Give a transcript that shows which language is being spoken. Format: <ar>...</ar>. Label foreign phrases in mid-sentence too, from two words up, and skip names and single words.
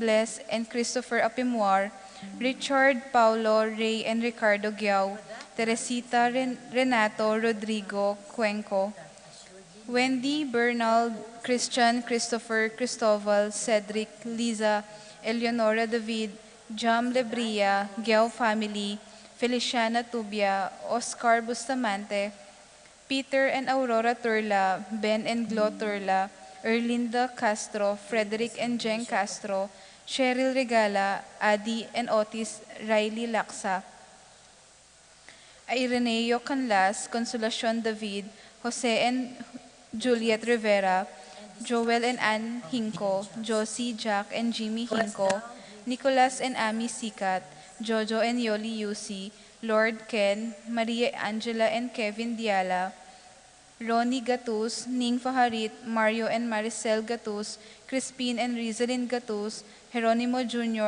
<en>Bless and Christopher Apimuar, Richard, Paulo, Ray and Ricardo Giao, Teresita Renato Rodrigo Cuenco, Wendy, Bernal, Christian, Christopher, Cristoval, Cedric, Liza, Eleonora David, Jam Lebria, Giao family, Feliciana Tubia, Oscar Bustamante, Peter and Aurora Turla, Ben and Glo Turla, Erlinda Castro, Frederick and Jen Castro, Cheryl Regala, Adi and Otis Riley Laksa, Ireneo Canlas, Consolacion David, Jose and Juliet Rivera, Joel and Ann Hinko, Josie, Jack and Jimmy Hinko, Nicholas and Amy Sikat, Jojo and Yoli Yusi, Lord Ken, Maria Angela and Kevin Diala, Ronnie Gatus, Ning Faharit, Mario and Maricel Gatus, Crispin and Rizalyn Gatus, Jeronimo Jr.</en>